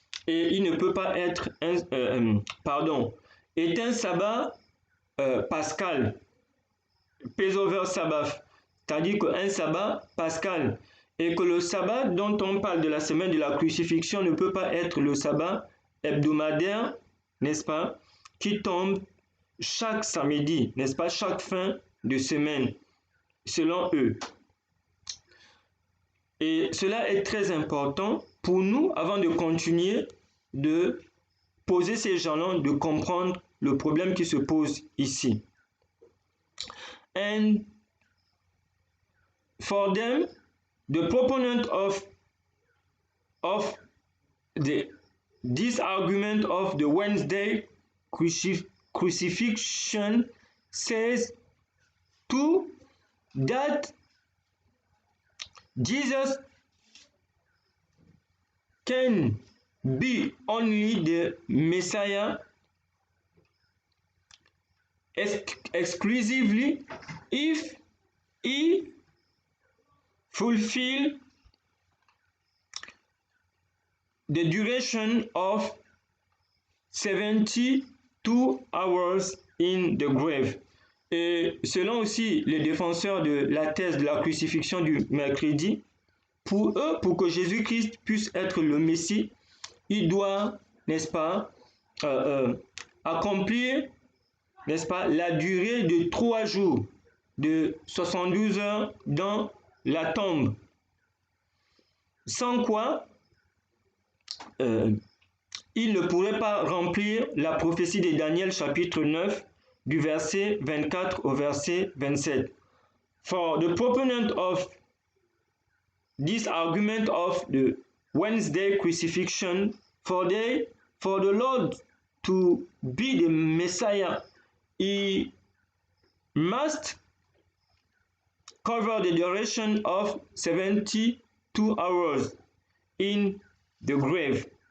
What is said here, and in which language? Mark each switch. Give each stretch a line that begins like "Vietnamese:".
French: Et il ne peut pas être est un sabbat pascal,
English: Passover Sabbath,
French: c'est-à-dire qu'un sabbat pascal, et que le sabbat dont on parle de la semaine de la crucifixion ne peut pas être le sabbat hebdomadaire, n'est-ce pas, qui tombe chaque samedi, n'est-ce pas, chaque fin de semaine, selon eux. Et cela est très important pour nous, avant de continuer, de poser ces jalons, de comprendre le problème qui se pose ici.
English: And for them, the proponent of this argument of the Wednesday crucifixion says too that Jesus can be only the Messiah exclusively if he fulfill the duration of 72 hours in the grave.
French: Et selon aussi les défenseurs de la thèse de la crucifixion du mercredi, pour eux, pour que Jésus-Christ puisse être le Messie, il doit, n'est-ce pas, accomplir, n'est-ce pas, la durée de 3 jours, de 72 heures dans la tombe. Sans quoi, il ne pourrait pas remplir la prophétie de Daniel chapitre 9 du verset 24 au verset 27.
English: For the proponent of this argument of the Wednesday crucifixion, for the Lord to be the Messiah, he must cover the duration of 72 hours in the grave.